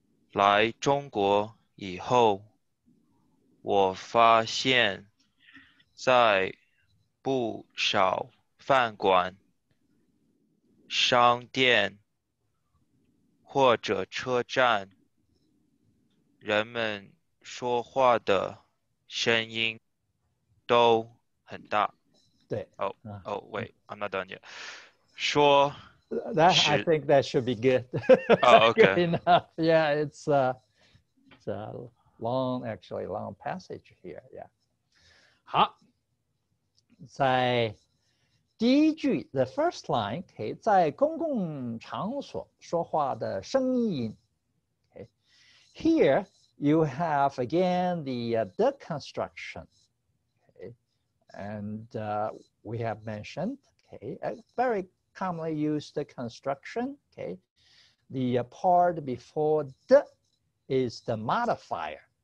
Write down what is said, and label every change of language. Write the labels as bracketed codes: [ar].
[zh] 来中国以后，我发现，在不少饭馆、商店或者车站，人们说话的声音都很大。对。 [en] Oh, wait, I'm not done yet. [zh] 说 [en] That I think that should be good. Oh, Good okay. enough. Yeah, it's a long, actually long passage here. Yeah. [zh] 好，在第一句 [en] the first line， [zh] okay, 在公共场所说话的声音。 [en] Okay. Here you have again the construction. Okay. And we have mentioned, okay, a very commonly used construction. Okay, the part before the is the modifier.